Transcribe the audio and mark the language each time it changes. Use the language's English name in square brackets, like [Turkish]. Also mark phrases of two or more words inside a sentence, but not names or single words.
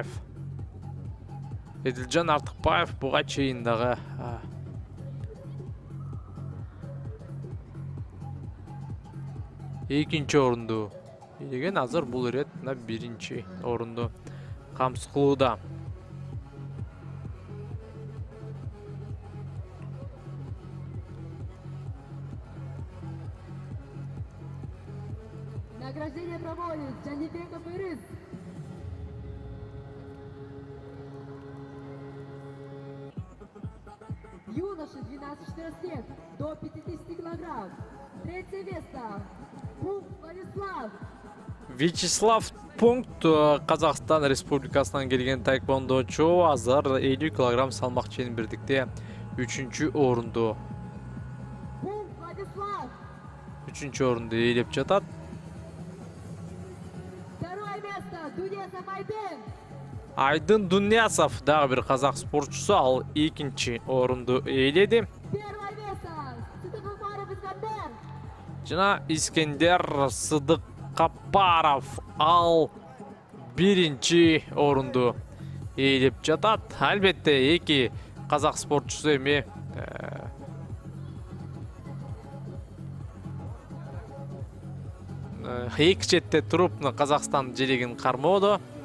[Kyrgyz] Эдилжан Артыкбаев буга чейин дагы экинчи орунду ийген, азыр бул ирет 1-чи орунду камсыз кылууда. [Russian] Награждение проводит Джанибеков Ирис. Юноши 12-14 лет до 50 килограмм. Третье место Владислав. [Kyrgyz] Вячеслав Пункт Казакстан Республикасынан келген таеквондочу, азыр 50 килограмм салмак чембирдикте 3-чү орунду. Владислав. 3-чү орунду ээлеп жатат. [Russian] Второе место Дунесов Айдын. [Kyrgyz] Айдын Дунесов дагы бир казак спортчусу, ал 2-чи орунду ээледи. [Russian] Первое место Сыдыков Искандер. [Kyrgyz] Жана Искендер Сыдыкапаров ал 1-чи орунду ээлеп жатат. Албетте эки казак спортчусу эми эки четте туруп Казакстан желегин кармоодо.